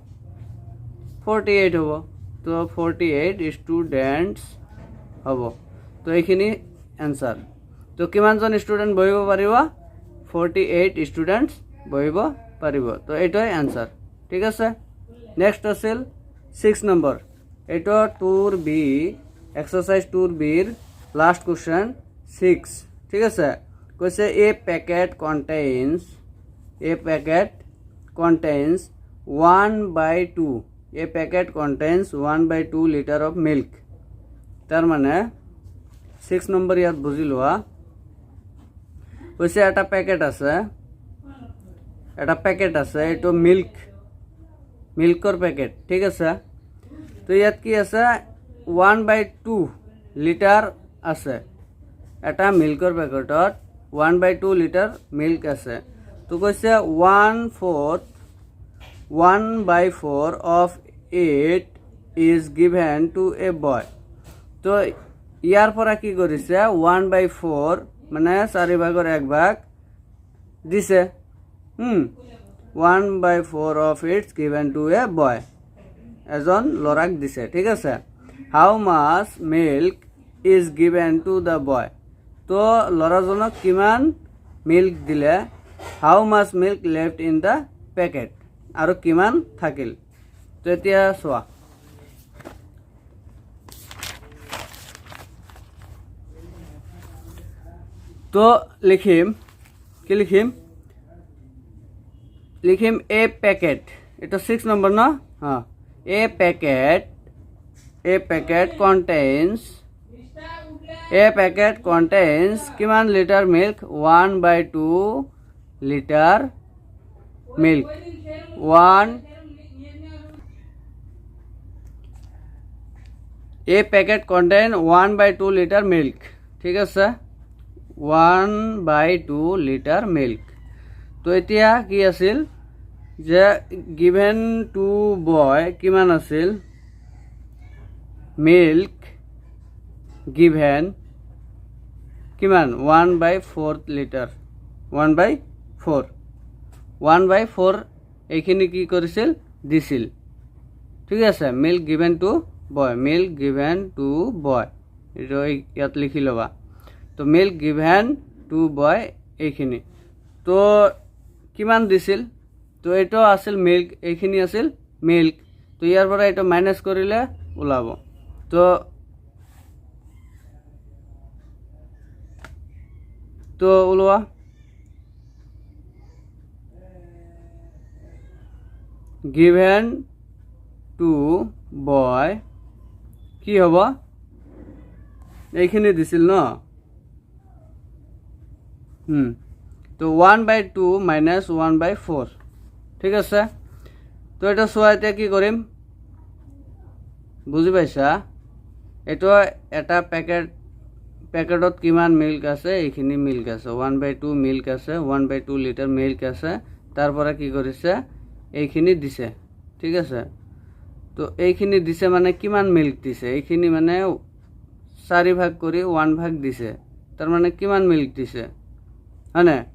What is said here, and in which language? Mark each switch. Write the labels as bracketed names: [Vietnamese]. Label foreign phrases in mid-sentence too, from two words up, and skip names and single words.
[Assamese] 48 হ'ব তো 48 স্টুডেন্টস হ'ব তো এইখিনি आंसर তো কিমান জন স্টুডেন্ট বহিব পাৰিব 48 স্টুডেন্টস বহিব পাৰিব তো এটাই आंसर ঠিক আছে নেক্সট আছিল 6 নম্বৰ এটা টুৰ বি এক্সারসাইজ টুৰ বিৰ [English] last question [Assamese] 6 ঠিক আছে কৈছে [English] a packet contains 1/2 a packet contains 1/2 liter of milk [Assamese] তার মানে 6 নম্বৰ ইয়াত বুজি লোৱা কৈছে এটা প্যাকেট আছে এটো মিল্কৰ প্যাকেট ঠিক আছে তো ইয়াত কি আছে 1/2 লিটাৰ আছে এটা মিল্কৰ পেকেটত 1/2 [English] liter milk [Assamese] আছে তো কৈছে [English] 1/4 of it is given to a boy [Assamese] তো ইয়াৰ পৰা কি কৰিছে 1/4 মানে 4/1 ভাগ দিছে [English] 1/4 of it given to a boy [Assamese] এজন ল'ৰাক দিছে ঠিক আছে [English] how much milk is given to the boy [Assamese] তো ল'ৰাজনক কিমান মিল্ক দিলে [English] how much milk left in the packet [Assamese] আৰু কিমান থাকিল তো এতিয়া চোৱা তো লিখিম কি লিখিম [English] a packet [Assamese] এটা 6 নম্বৰ ন [English] a packet contains [Assamese] কিমান [English] liter milk [Assamese] 1/2 লিটাৰ মিল্ক [English] a packet contain 1/2 liter milk [Assamese] ঠিক আছে 1/2 [English] liter milk [Assamese] তো এতিয়া কি আছিল যে [English] given to boy [Assamese] কিমান আছিল [English] milk given [Assamese] কিমান 1/4 লিটাৰ 1/4 এইখিনি কি কৰিছিল দিছিল ঠিক আছে [English] milk given to boy [Assamese] এইটো ইয়াত লিখি ল'বা তো [English] milk given to boy [Assamese] এইখিনি তো কিমান দিছিল তো এইটো আছিল মিল্ক এইখিনি আছিল মিল্ক তো ইয়াৰ পৰা এইটো মাইনাস কৰিলে ওলাব তো ওলোৱা [English] given to boy [Assamese] কি হ'ব এইখিনি দিছিল ন তো [English] 1/2 minus 1/4 [Assamese] ঠিক আছে তো এটা চোৱা এতিয়া কি কৰিম বুজি পাইছা এইটো এটা পেকেটত কিমান মিল্ক আছে এইখিনি মিল্ক আছে 1/2 মিল্ক আছে 1/2 [English] liter milk [Assamese] আছে তাৰ পৰা কি কৰিছে এইখিনি দিছে ঠিক আছে তো এইখিনি দিছে মানে কিমান মিল্ক দিছে এইখিনি মানে 4 ভাগ কৰি 1 ভাগ দিছে তাৰ মানে কিমান মিল্ক দিছে হয়নে